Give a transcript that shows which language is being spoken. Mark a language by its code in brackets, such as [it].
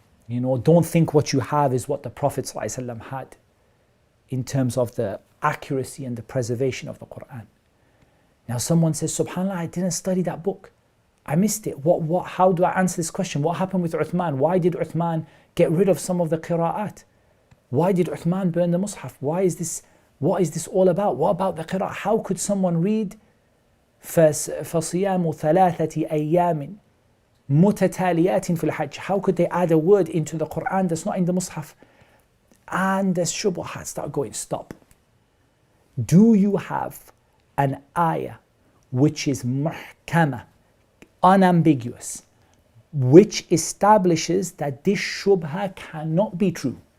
[en] don't think what you have is what the Prophet ﷺ had in terms of the accuracy and the preservation of the Qur'an. Now someone says, subhanAllah, I didn't study that book. I missed it. How do I answer this question? What happened with Uthman? Why did Uthman get rid of some of the qira'at? Why did Uthman burn the Mus'haf? What is this all about? What about the qira'at? How could someone read [ar] فَصِيَامُ ثَلَاثَةِ أَيَّامٍ مُتَتَالِيَاتٍ فِي الْحَجِّ? [en] How could they add a word into the Qur'an that's not in the Mus'haf? And the Shubuhāt start going, stop. Do you have an ayah which is muhkama, unambiguous, which establishes that this Shubha cannot be true?